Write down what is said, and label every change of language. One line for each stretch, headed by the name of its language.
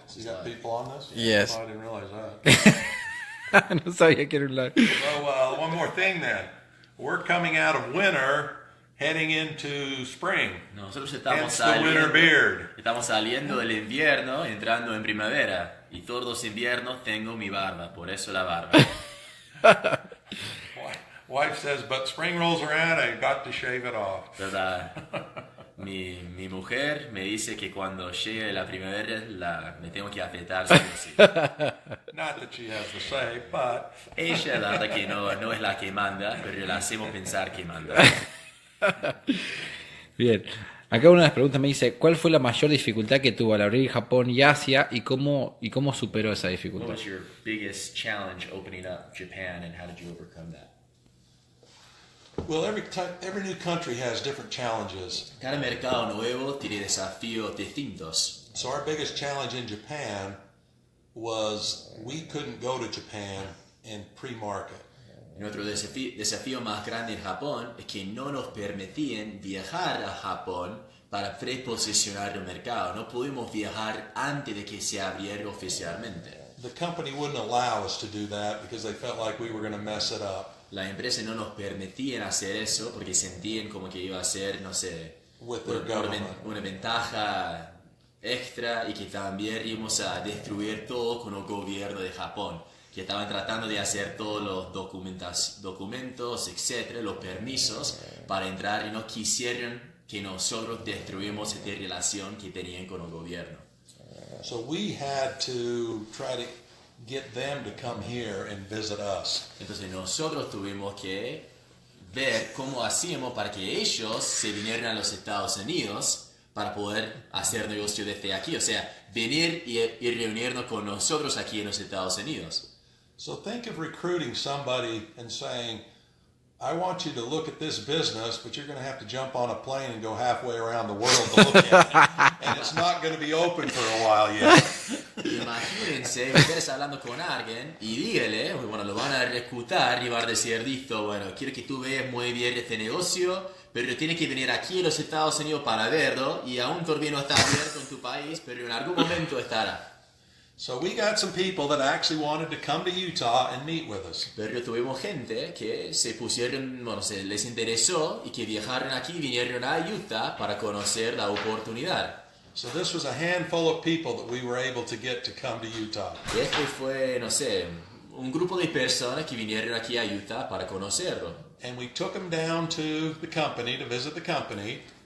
English: So you got people on this? Yes. Oh, I didn't realize that.
Spanish: No sabía que era un live.
English: So one more thing then. We're coming out of winter, heading into spring.
Spanish: Nosotros estamos
English: Hence the winter beard.
Spanish: estamos saliendo del invierno, entrando en primavera. Y todos los inviernos tengo mi barba, por eso la barba.
English: Wife says, but spring rolls around, I got to shave it off.
Spanish: ¿Verdad? Mi mujer me dice que cuando llegue la primavera me tengo que afeitar. Sí, sí.
English: Not that she has to say, but
Spanish: Ella, la verdad que no es la que manda, pero la hacemos pensar que manda. Bien. Acá una de las preguntas me dice, ¿cuál fue la mayor dificultad que tuvo al abrir Japón y Asia y cómo superó esa
English: What
Spanish: dificultad?
English: was your biggest challenge opening up Japan and how did you overcome that? well, every new country has different challenges.
Spanish: Cada mercado nuevo tiene desafíos distintos.
English: So our biggest challenge in Japan was we couldn't go to Japan in pre-market.
Spanish: Nuestro desafío más grande en Japón es que no nos permitían viajar a Japón para preposicionar el mercado. No pudimos viajar antes de que se abriera oficialmente.
English: The company wouldn't allow us to do that because they felt like we were going to mess it up
Spanish: La empresa no nos permitían hacer eso porque sentían como que iba a ser, no sé,
English: with their government.
Spanish: una ventaja extra y que también íbamos a destruir todo con el gobierno de Japón, que estaban tratando de hacer todos los documentos, etcétera, los permisos para entrar y no quisieron que nosotros destruyamos esta relación que tenían con el gobierno.
English: So we had to try to get them to come here and visit us.
Spanish: Entonces nosotros tuvimos que ver cómo hacíamos para que ellos se vinieran a los Estados Unidos para poder hacer negocio desde aquí, o sea, venir y reunirnos con nosotros aquí en los Estados Unidos.
English: So think of recruiting somebody and saying, I want you to look at this business, but you're going to have to jump on a plane and go halfway around the world to look at it. And it's not going to be open for a while yet.
Spanish: Imagínense ustedes hablando con alguien y dígale, bueno, lo van a reclutar y van a decir, listo, bueno, quiero que tú veas muy bien este negocio, pero tienes que venir aquí a los Estados Unidos para verlo y aún todavía no está abierto en tu país, pero en algún momento estará.
English: So we got some people that actually wanted to come to Utah and meet with us.
Spanish: Pero tuvimos gente que se pusieron, bueno, se les interesó y que viajaron aquí y vinieron a Utah para conocer la oportunidad.
English: So this was a handful of people that we were able to get to come to Utah.
Spanish: Y este fue, no sé, un grupo de personas que vinieron aquí a Utah para conocerlo.
English: And we took them down to the company to visit the company.